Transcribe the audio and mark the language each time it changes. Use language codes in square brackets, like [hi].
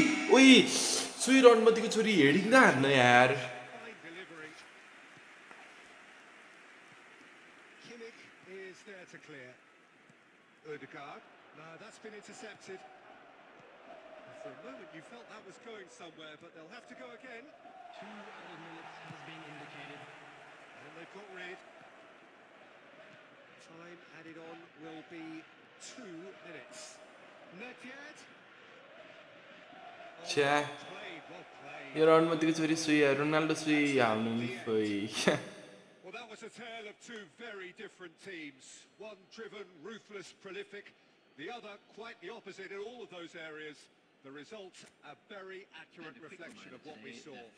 [ne] सुई र अनुमतिको छोरी हेडिङ त हान्न यार [en] Fine delivery. Kimmich is there to clear. Erdegaard. No, that's been intercepted. For a moment you felt that was going somewhere, but they'll have to go again. 2 added minutes has been indicated. And they've got rid. Time added on will be 2 minutes. Nedved. छ्या Well played. [ne] यो र अनुमतिको छोरी सुई Ronaldo सुई हाल्नु खोइ [en] Well, that was a tale of two very different teams. One driven, ruthless, prolific. The other quite the opposite in all of those areas. The result, a very accurate reflection of what we saw.